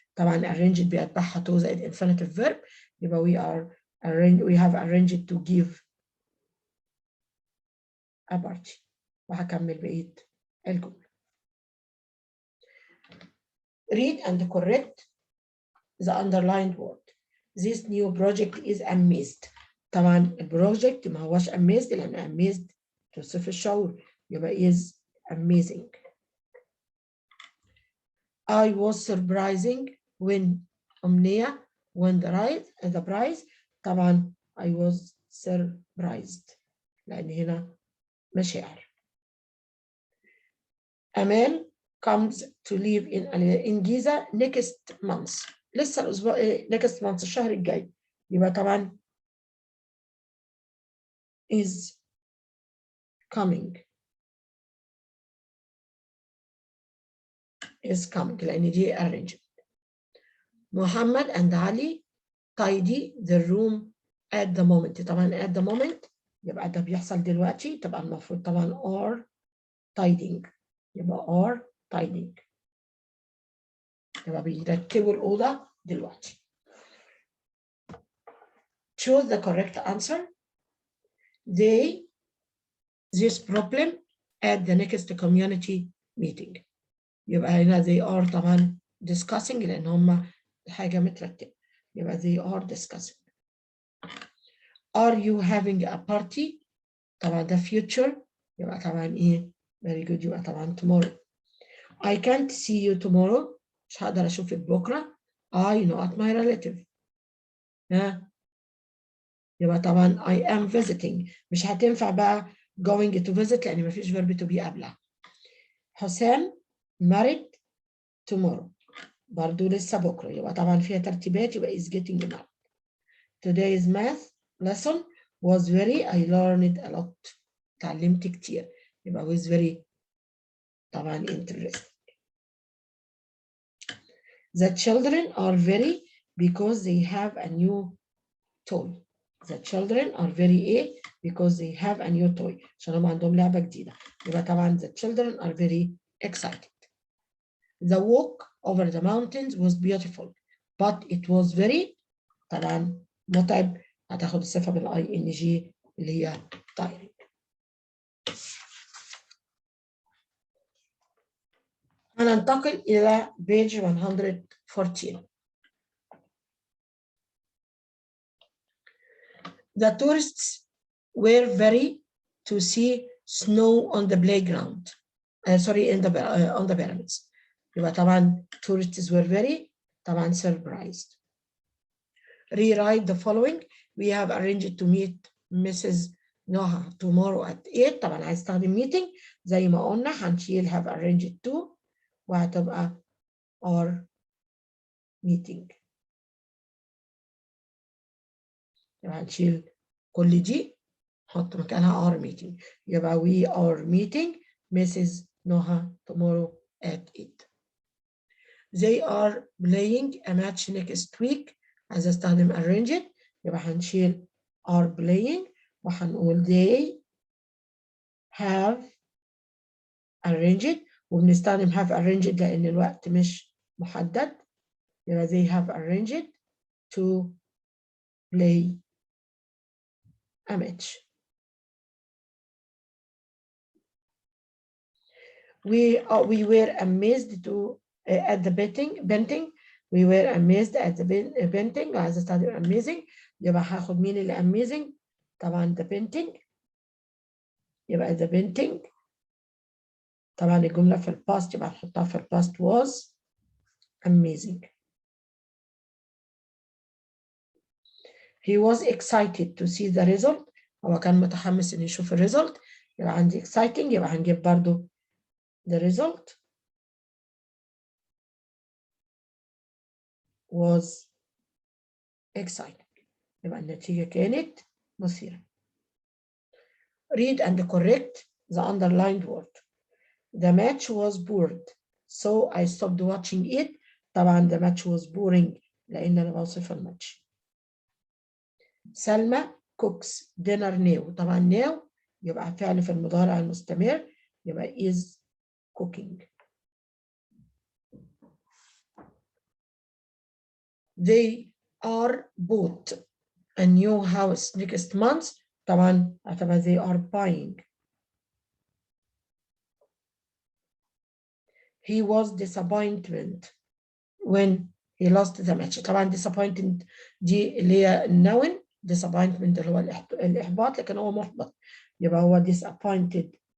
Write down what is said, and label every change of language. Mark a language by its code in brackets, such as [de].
[ar] طبعا [en] arranged [ar] بيتبعها [en] to [ar] زائد [en] infinitive verb، [ar] يبقى [en] we have arranged to give a party. [ar] وهكمل بقية الجملة. [en] Read and correct the underlined word. This new project is amazed. [ar] طبعا البروجكت ما هوش amazed لأن amazed توصف الشعور، يبقى [en] is amazing. I was surprising when Omnia won the prize. [ar] طبعا [en] I was surprised [ar] لأن هنا مشاعر. [en] Amal comes to live in Giza next month. [ar] لسه الأسبوع next month الشهر الجاي، يبقى طبعا [en] is coming [ar] لأن دي arrangement. [en] Muhammad and Ali tidy the room at the moment. [ar] طبعا at the moment يبقى ده بيحصل دلوقتي، طبعا المفروض طبعا [en] are tidying، [ar] يبقى are tidying، يبقى بيرتبوا الأوضة دلوقتي. [en] Choose the correct answer. This problem at the next community meeting. [ar] يبقى هنا [en] they are [ar] طبعا discussing لأن هم حاجة مترتبة، يبقى [en] they are discussing. Are you having a party؟ [ar] طبعا ده [en] future، [ar] يبقى طبعا إيه [en] very good، يبقى طبعا tomorrow. I can't see you tomorrow. [ar] مش هقدر أشوفك بكرة. [en] I not my relative. [ar] يبقى طبعا [en] I am visiting. [ar] مش هتنفع بقى [en] going to visit [ar] لأن مفيش [en] verb to be قبلها. حسام married tomorrow. [ar] برضو لسه بكرة، يبقى طبعا فيها ترتيبات، يبقى [en] is getting married. Today's math lesson was very I learned a lot. [ar] تعلمت كتير، يبقى [en] was very [ar] طبعا interesting. [en] The children are very because they have a new toy. The children are very because they have a new toy. [ar] عشان هم عندهم لعبة جديدة، يبقى طبعا [en] the children are very excited. The walk over the mountains was beautiful but it was very [ar] طبعا متعب، هتاخد الصفة بالING اللي هي [en] tiring. [ar] هننتقل إلى [en] page 114. The tourists were very to see snow on the playground. Sorry, on the pyramids. [ar] يبقى طبعا [en] tourists were very طبعا surprised. Rewrite the following. We have arranged to meet Mrs. Noha tomorrow at 8. [ar] طبعا عايز استخدم meeting زي ما قلنا هنشيل [en] have arranged to [ar] وهتبقى [en] our meeting. [ar] يبقى هنشيل كل دي نحط مكانها our meeting، يبقى [en] we are meeting Mrs. Noha tomorrow at 8. They are playing a match next week. [ar] عايز استخدم [en] arranged، [ar] يبقى هنشيل [en] are playing وهنقول they have arranged، وبنستخدم have arranged [ar] لأن الوقت مش محدد، يبقى [en] they have arranged to play a match. We were amazed at the painting. We were amazed at the painting. [ar] عايز استخدم amazing، يبقى هاخد مين اللي amazing؟ طبعا [en] the painting، [ar] يبقى the painting. طبعا الجملة في الباست يبقى نحطها في الباست [en] was amazing. He was excited to see the result. [ar] هو كان متحمس إن يشوف الريزلت، يبقى عندي exciting، يبقى هنجيب برضو [en] the result was exciting، [ar] يبقى النتيجة كانت مثيرة. [en] Read and correct the underlined word. The match was bored so I stopped watching it. [ar] طبعا [en] the match was boring [ar] لأن أنا بوصف الماتش. [en] سلمى cooks dinner now. [ar] طبعا now يبقى فعل في المضارع المستمر، يبقى [en] is cooking. they are bought a new house next month. [ar] طبعا هتبقى [en] they are buying. he was disappointed when he lost the match. [ar] طبعا disappointed دي اللي هي النون، disappointment اللي هو الإحباط، لكن هو محبط يبقى هو disappointed.